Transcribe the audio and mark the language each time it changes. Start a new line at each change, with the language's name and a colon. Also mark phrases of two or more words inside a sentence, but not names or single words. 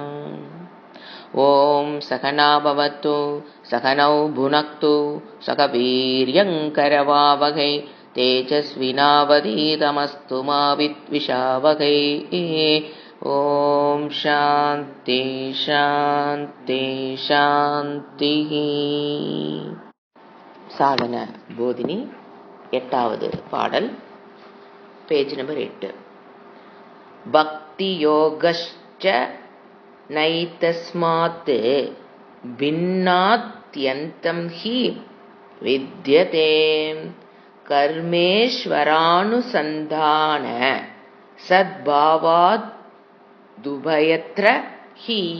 Sanskrit: ॐ सहना भवतु सहनौ भुनक्तु सह वीर्यङ्करवावहै तेजस्विनावधीतमस्तु मा विद्विषावहै। ॐ शान्ति शान्ति शान्तिः।
Tamil: சாதன போதினி 8வது பாடல்,
English: page number
Tamil: 8.
Sanskrit: भक्ति योगश्च नैतस्मात् भिन्नात्यन्तं हि विद्यते कर्मेश्वरानुसन्धान सद्भावात् तूभयत्र हि.